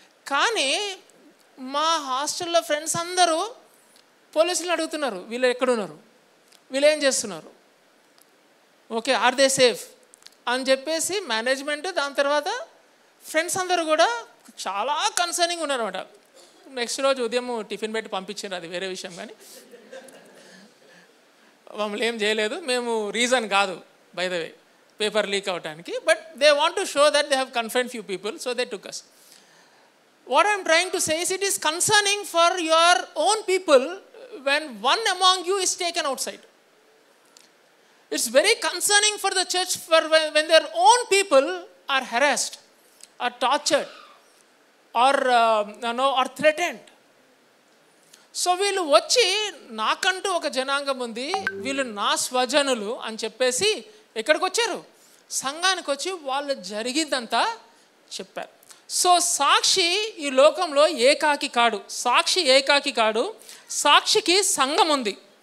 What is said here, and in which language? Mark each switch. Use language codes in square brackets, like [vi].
[te] కానీ మా హాస్టల్లో ఫ్రెండ్స్ అందరూ పోలీసులు అడుగుతున్నారు, వీళ్ళు ఎక్కడున్నారు, వీళ్ళు ఏం చేస్తున్నారు, [en] okay are they safe [te] అని చెప్పేసి మేనేజ్మెంట్, దాని తర్వాత ఫ్రెండ్స్ అందరూ కూడా చాలా కన్సర్నింగ్ ఉన్నారన్నమాట. నెక్స్ట్ రోజు ఉదయం టిఫిన్ పెట్టి పంపించారు, అది వేరే విషయం. కానీ మమ్మల్ని ఏం చేయలేదు. మేము రీజన్ కాదు [en] By the way paper leak అవడానికి, but they want to show that they have confined few people, so they took us. What I am trying to say is it is concerning for your own people when one among you is taken outside. It's very concerning for the church for when their own people are harassed, are tortured, or or threatened. [te] So వీళ్ళు వచ్చి నాకంటూ ఒక జనాంగం ఉంది, వీళ్ళు నా స్వజనులు అని చెప్పేసి ఎక్కడికి వచ్చారు? సంఘానికి వచ్చి వాళ్ళు జరిగిందంతా చెప్పారు. సో సాక్షి ఈ లోకంలో ఏకాకి కాడు, సాక్షి ఏకాకి కాడు, సాక్షికి సంఘం ఉంది.